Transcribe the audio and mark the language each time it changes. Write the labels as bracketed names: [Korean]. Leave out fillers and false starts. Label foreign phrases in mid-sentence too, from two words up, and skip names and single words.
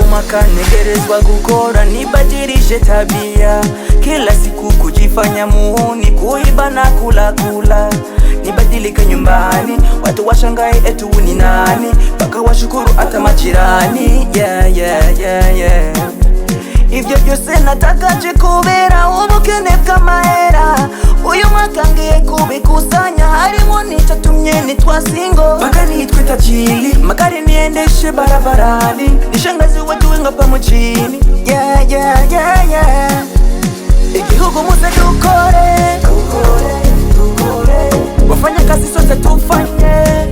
[Swahili] mwaka negerezwa gukora nibadilishe tabia, kila siku kujifanya muhuni, kuiba na kula. Nibadilike nyumbani, watu washangae etu ni nani, mpaka washukuru hata majirani. Yeah. [Rundi] Ivyo byose natakaje kubera ubukene bw'amahera, uyu mwaka ngiye kubikusanya, harimo n'icatumye nitwa single, [Swahili] mpaka nitwe tajiri, magari niendeshe barabarani, nishangazi watu wengi hapa mjini. [Rundi] Yeah. Igihugu muze dukore, [Swahili] wafanya kazi sote tufanye,